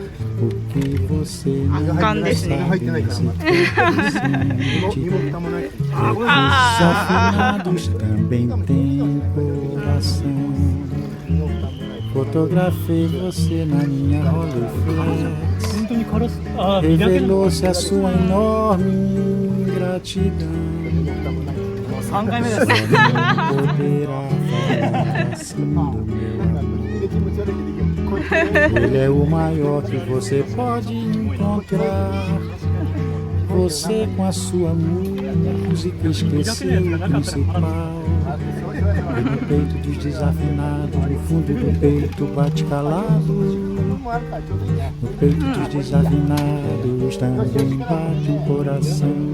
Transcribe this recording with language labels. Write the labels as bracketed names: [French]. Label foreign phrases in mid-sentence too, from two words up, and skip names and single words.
[Portuguese] O que você não sabe nem sequer sente. Desafinados também têm coração. Fotografei você na minha Rolleiflex. [Japanese] 本当に殺す。ああ、磨ける。 [Portuguese] Revelou-se a sua enorme ingratidão. [Japanese] 3 回目です。 [Portuguese] Poderá falar assim do meu amor. Ele é o maior que você pode encontrar. Você com a sua música esqueceu o principal. E no peito dos desafinados, no fundo do peito bate calado. No peito dos desafinados também bate um coração.